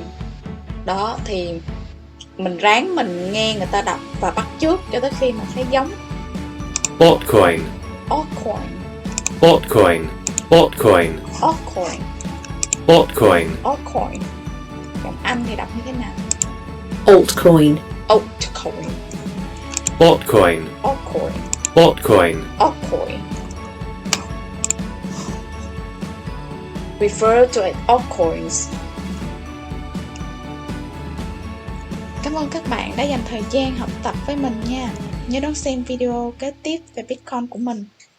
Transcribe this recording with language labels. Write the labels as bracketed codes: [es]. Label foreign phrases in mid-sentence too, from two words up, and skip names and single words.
[vi] Đó, thì mình ráng mình nghe người ta đọc và bắt chước cho tới khi mà thấy giống. [en] Altcoin. Altcoin. Altcoin. Altcoin. Altcoin. Altcoin. Altcoin. [vi] Còn Anh thì đọc như thế nào? [en] Altcoin. Altcoin. Altcoin. Altcoin. Altcoin. Altcoin. Refer to as altcoins. [vi] Cảm ơn các bạn đã dành thời gian học tập với mình nha. Nhớ đón xem video kế tiếp về Bitcoin của mình.